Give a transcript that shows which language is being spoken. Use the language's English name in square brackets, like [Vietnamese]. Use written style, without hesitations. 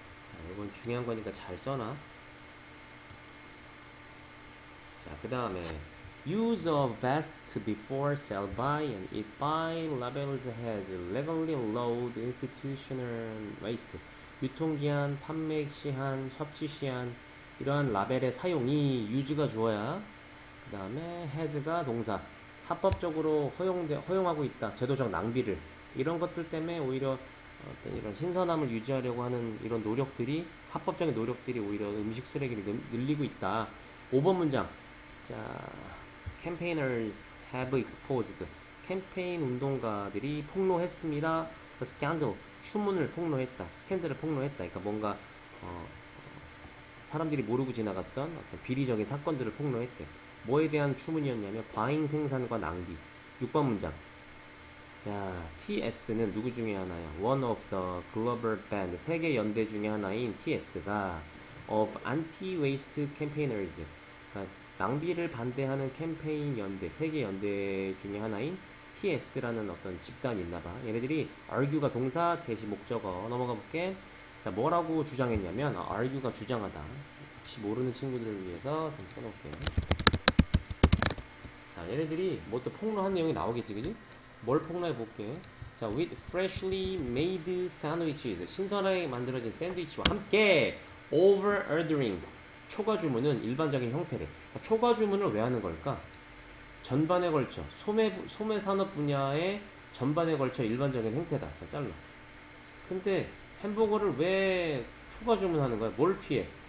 [Korean] 자, 이건 중요한 거니까 잘 써놔. 자, 그 다음에 [English] use of best before sell by and eat by labels has legally lowered institutional waste. [Korean] 유통기한, 판매 시한, 섭취 시한, 이러한 라벨의 사용이 use가 주어야, 그 다음에 has가 동사, 합법적으로 허용하고 있다. 제도적 낭비를, 이런 것들 때문에 오히려 어떤 이런 신선함을 유지하려고 하는 이런 노력들이, 합법적인 노력들이 오히려 음식 쓰레기를 늘리고 있다. 5번 문장. [English] 자, campaigners have exposed. [Korean] 캠페인 운동가들이 폭로했습니다. [English] The scandal. [Korean] 추문을 폭로했다. 스캔들을 폭로했다. 그러니까 뭔가 사람들이 모르고 지나갔던 어떤 비리적인 사건들을 폭로했대. 뭐에 대한 추문이었냐면 과잉 생산과 낭비. 6번 문장. 자, TS는 누구 중에 하나야? [English] One of the global band. [Korean] 세계 연대 중에 하나인 TS가 [English] of anti-waste campaigners. [Korean] 그러니까 낭비를 반대하는 캠페인 연대, 세계 연대 중에 하나인 TS라는 어떤 집단이 있나봐. 얘네들이 argue가 동사, 대시 목적어. 넘어가 볼게. 자, 뭐라고 주장했냐면, argue가 주장하다. 혹시 모르는 친구들을 위해서 좀 써놓을게. 자, 얘네들이 뭐 또 폭로한 내용이 나오겠지, 그지? 뭘 폭로해 볼게. [English] 자, with freshly made sandwiches. [Korean] 신선하게 만들어진 샌드위치와 함께 [English] over ordering. [Korean] 초과 주문은 일반적인 형태래. 초과 주문을 왜 하는 걸까? 전반에 걸쳐 소매 산업 분야의 전반에 걸쳐 일반적인 형태다. 자, 잘라. 근데 햄버거를 왜 초과 주문하는 거야? 뭘 피해?